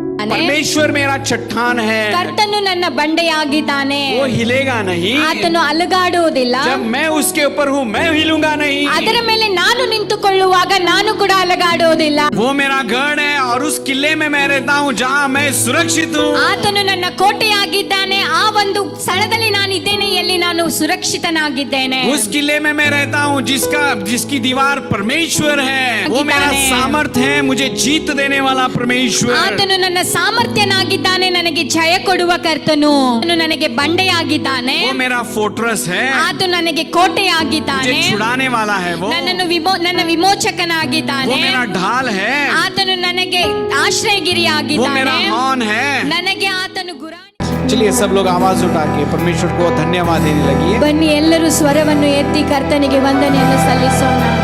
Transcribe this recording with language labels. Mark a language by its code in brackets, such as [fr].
[hi] परमेश्वर मेरा चट्टान है, [kn] ಕರ್ತನು ನನ್ನ ಬಂಡೆಯಾಗಿದ್ದಾನೆ, [hi] वो हिलेगा नहीं। [kn] ಆತನು ಅಲುಗಾಡುವುದಿಲ್ಲ, [hi] जब मैं उसके ऊपर हूँ मैं हिलूंगा नहीं। [kn] ಅದರ ಮೇಲೆ ನಾನು ನಿಂತುಕೊಳ್ಳುವಾಗ ನಾನು ಕೂಡ ಅಲುಗಾಡುವುದಿಲ್ಲ। [hi] वो मेरा गढ़ है और उस किले में मैं रहता हूँ जहाँ मैं सुरक्षित हूँ। [kn] ಆತನು ನನ್ನ ಕೋಟೆಯಾಗಿದ್ದಾನೆ, ಆ ಒಂದು ಸ್ಥಳದಲ್ಲಿ ನಾನಿದ್ದೇನೆ ಎಲ್ಲಿ ನಾನು ಸುರಕ್ಷಿತನಾಗಿದ್ದೇನೆ। [hi] उस किले में मैं रहता हूँ जिसकी दीवार परमेश्वर है। वो मेरा सामर्थ्य है, मुझे जीत देने वाला परमेश्वर। [kn] ಆತನು ನನ್ನ ಸಾಮರ್ಥ್ಯನಾಗಿದ್ದಾನೆ, ನನಗೆ ಜಯ ಕೊಡುವ ಕರ್ತನು, ಆತನು ನನಗೆ ಬಂಡೆಯಾಗಿದ್ದಾನೆ, [hi] वो मेरा फोर्ट्रेस है, [kn] ಆತನು ನನಗೆ ಕೋಟೆಯಾಗಿದ್ದಾನೆ, [hi] मुझे छुड़ाने वाला है। वो [kn] ನನ್ನ ವಿಮೋಚಕನಾಗಿದ್ದಾನೆ, [hi] वो मेरा ढाल है, [kn] ಆತನು ನನಗೆ [hi] वो [kn] ಆಶ್ರಯಗಿರಿಯಾಗಿದ್ದಾನೆ, [hi] मेरा हॉर्न है। [kn] ನನಗೆ ಆತನು ಗುರಾಣಿ। [hi] चलिए सब लोग आवाज उठा के परमेश्वर को धन्यवाद देने लगी। [kn] ಬನ್ನಿ ಎಲ್ಲರೂ ಸ್ವರವನ್ನು ಎತ್ತಿ ಕರ್ತನಿಗೆ ವಂದನೆಯನ್ನು ಸಲ್ಲಿಸೋಣ।